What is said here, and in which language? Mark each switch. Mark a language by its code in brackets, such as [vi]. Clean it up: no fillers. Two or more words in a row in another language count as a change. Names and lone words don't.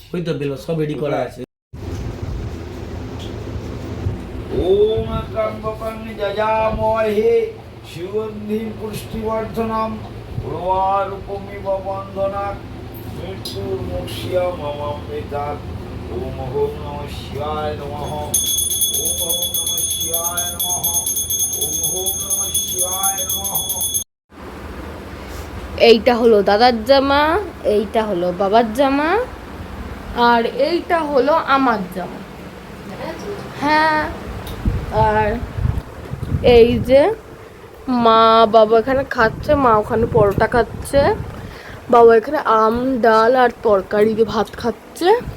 [bn] ওই তো বেলপাতা সব রেডি করা আছে। [sa] ওম ত্র্যম্বকং যজামহে সুগন্ধিং পুষ্টিবর্ধনম উর্বারুকমিব বন্ধনাৎ মৃত্যুর্মুক্ষীয়মমৃতাৎ। ওম ওম নমঃ শিবায় নমঃ। ওম ওম নমঃ শিবায় নমঃ। ওম ওম নমঃ শিবায় নমঃ। [bn] এইটা হলো দাদার জামা, এইটা হলো বাবার জামা, আর এইটা হলো আমার জামা। হ্যাঁ, আর এই যে মা বাবা এখানে খাচ্ছে, মা ওখানে পরোটা খাচ্ছে, বাবা এখানে আম ডাল আর তরকারি দিয়ে ভাত খাচ্ছে।